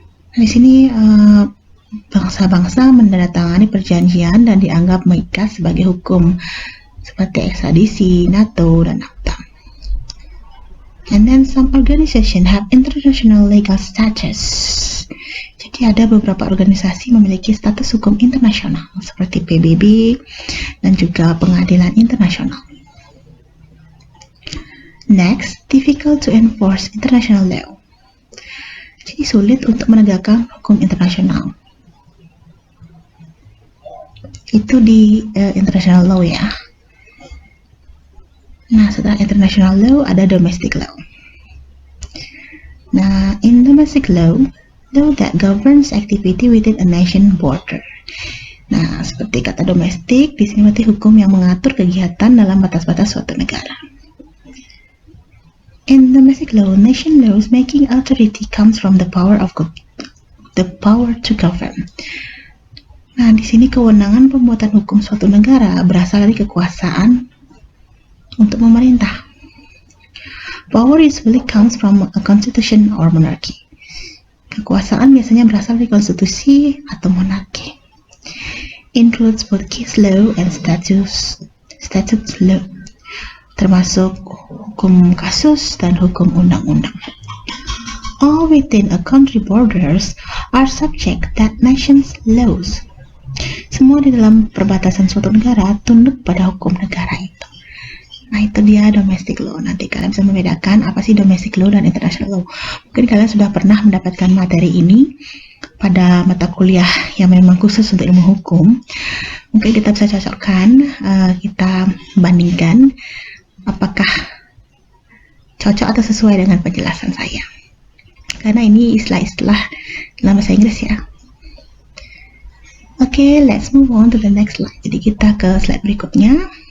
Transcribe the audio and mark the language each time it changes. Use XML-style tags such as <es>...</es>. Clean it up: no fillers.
<id>Di sini bangsa-bangsa menandatangani perjanjian dan dianggap mengikat sebagai hukum seperti ekstradisi, NATO, dan NAFTA.</id> <en>And then some organization have international legal status.</en> <id>Jadi ada beberapa organisasi memiliki status hukum internasional seperti PBB dan juga pengadilan internasional.</id> <en>Next, difficult to enforce international law.</en> <id>Jadi sulit untuk menegakkan hukum internasional. Itu di international law ya. Nah, setelah</id> <en>international law ada domestic law. Nah, in domestic law that governs activity within a nation border.</en> <id>Nah, seperti kata domestik, di sini berarti hukum yang mengatur kegiatan dalam batas-batas suatu negara.</id> <en>In domestic law, nation laws making authority comes from the power to govern.</en> <id>Nah, di sini kewenangan pembuatan hukum suatu negara berasal dari kekuasaan untuk memerintah.</id> <en>Power usually comes from a constitution or monarchy.</en> <id>Kekuasaan biasanya berasal dari konstitusi atau monarki.</id> <en>Includes both case law and statute law,</en> <id>termasuk hukum kasus dan hukum undang-undang.</id> <en>All within a country borders are subject that nation's laws.</en> <id>Semua di dalam perbatasan suatu negara tunduk pada hukum negara itu. Nah, itu dia domestic law. Nanti kalian bisa membedakan apa sih domestic law dan international law. Mungkin kalian sudah pernah mendapatkan materi ini pada mata kuliah yang memang khusus untuk ilmu hukum, mungkin kita bisa cocokkan, kita bandingkan apakah cocok atau sesuai dengan penjelasan saya. Karena ini istilah-istilah dalam bahasa Inggris ya.</id> <en>Oke, let's move on to the next slide.</en> <id>Jadi kita ke slide berikutnya.</id>